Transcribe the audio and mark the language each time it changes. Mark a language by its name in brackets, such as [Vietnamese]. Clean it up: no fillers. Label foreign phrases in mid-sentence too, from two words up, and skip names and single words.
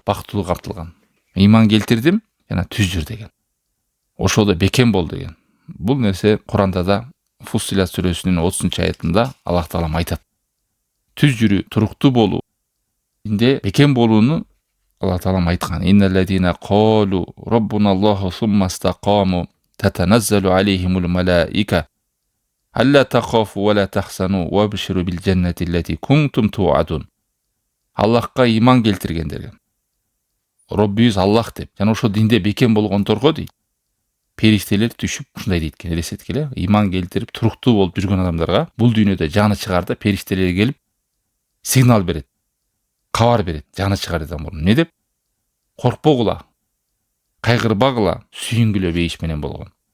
[Kyrgyz] Бактылуу камтылган. Иман келтирдим, жана түз жүр деген. Ошодо бекем бол деген. Бул нерсе Куранда да Фуссилат сүрөсүнүн 30-аятында Аллах Таалам айтат. Түз жүрүү, туруктуу болуу, инде бекем болууну Аллах Таалам айткан. [Arabic] إن الذين قالوا ربنا الله ثم استقاموا تتنزل عليهم الملائكة ألا تخافوا ولا تحزنوا وأبشروا بالجنة التي كنتم توعدون. [Kyrgyz] Аллахка иман келтиргендерге, Роббибиз Аллах деп, жана ошо динде бекем болгондорго дейт, периштелер түшүп ушундай дейт экен, элестеткиле, иман келтирип туруктуу болуп жүргөн адамдарга бул дүйнөдө жаны чыгарда периштелер келип сигнал берет, кабар берет, жаны чыгардан мурун. Не деп? Коркпогула, кайгырбагыла, сүйүнгүлө бейиш менен болгон.